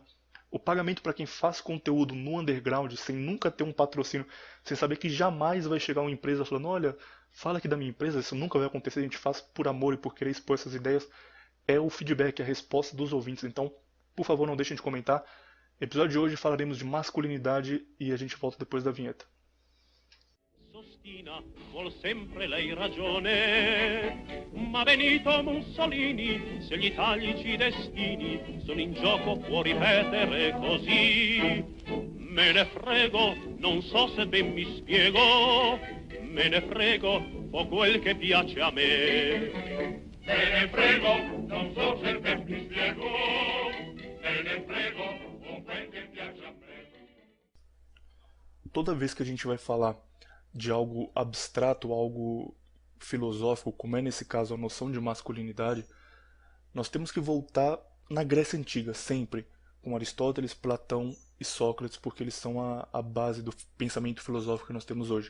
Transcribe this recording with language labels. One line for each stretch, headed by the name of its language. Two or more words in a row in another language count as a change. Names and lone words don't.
Portuguese: O pagamento para quem faz conteúdo no underground, sem nunca ter um patrocínio, sem saber que jamais vai chegar uma empresa falando, olha, fala aqui da minha empresa, isso nunca vai acontecer, a gente faz por amor e por querer expor essas ideias, é o feedback, a resposta dos ouvintes. Então, por favor, não deixem de comentar. Episódio de hoje falaremos de masculinidade e a gente volta depois da vinheta.
Italian: Sostina, vuol sempre lei ragione, ma Benito Mussolini, se gli italici destini sono in gioco può ripetere così. Me ne frego, non so se ben mi spiego, me ne frego, fa quel che piace a me. Me ne frego, non so se ben mi spiego, me ne frego, fa quel che piace a me.
Portuguese: Toda vez que a gente vai falar de algo abstrato, algo filosófico, como é nesse caso a noção de masculinidade, nós temos que voltar na Grécia Antiga, sempre, com Aristóteles, Platão e Sócrates, porque eles são a base do pensamento filosófico que nós temos hoje.